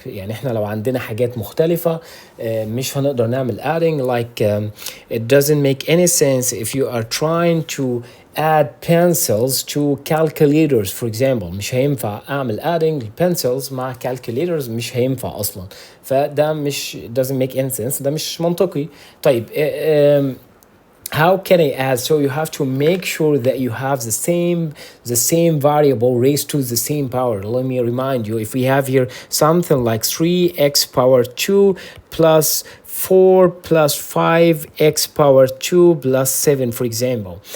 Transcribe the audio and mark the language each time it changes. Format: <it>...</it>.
<ar>يعني احنا لو عندنا حاجات مختلفة مش هنقدر نعمل adding.</ar> <en>Like it doesn't make any sense if you are trying to add pencils to calculators for example.</en> <ar>مش هينفع اعمل adding pencils مع calculators، مش هينفع اصلا. فده مش</ar> <en>doesn't make any sense،</en> <ar>ده مش منطقي.</ar> <en>طيب how can I add? So you have to make sure that you have the same variable raised to the same power. Let me remind you, if we have here something like 3x power 2 plus 4 plus 5x power 2 plus 7, for example.</en>